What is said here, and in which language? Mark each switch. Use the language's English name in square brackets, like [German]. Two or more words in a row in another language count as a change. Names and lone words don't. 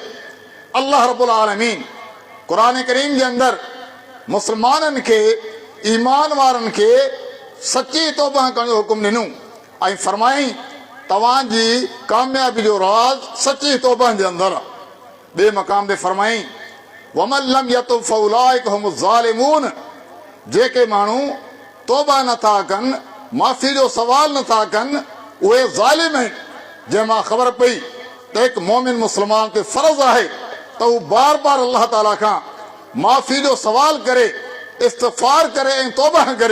[Arabic] الله رب العالمين [Sindhi] क़ुरान करीम जे अंदरि मुस्लमाननि खे, ईमान वारनि खे सची तौबा करण जो हुकुम ॾिनो ऐं फरमाईं तव्हांजी कामयाबी जो राज़ सची तौबा जे अंदरि आहे। ॿिए मक़ाम ते फरमाईं [Arabic] ومن لم يتب فأولئك هم الظالمون, [Sindhi] जेके माण्हू तौबा नथा कनि, माफ़ी जो सवाल नथा कनि, उहे ज़ालिम आहिनि। जंहिंमां ख़बर पई त हिकु मोमिन मुस्लमान ते फ़र्ज़ु आहे त हू बार बार अल्लाह ताला खां माफ़ी जो सवाल करे, इस्तग़फ़ार करे ऐं तौबा करे।